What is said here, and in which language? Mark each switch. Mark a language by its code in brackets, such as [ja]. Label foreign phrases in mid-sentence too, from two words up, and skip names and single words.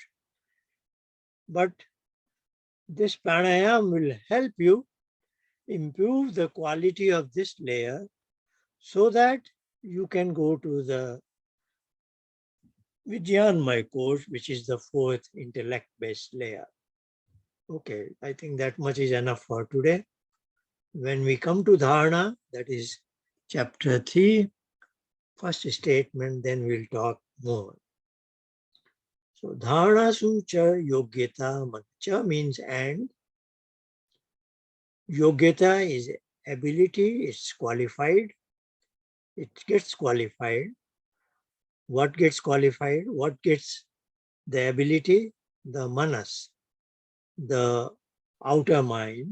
[en] But this pranayam will help you improve the quality of this layer so that you can go to the Vijnanamaya course, which is the fourth intellect-based layer. Okay, I think that much is enough for today. When we come to dharana, that is chapter 3, first statement, then we'll talk more. So [sa] dharana su cha yogyata, [en] cha means and. Yogyata is ability, it's qualified. It gets qualified. What gets qualified? What gets the ability? The manas, the outer mind.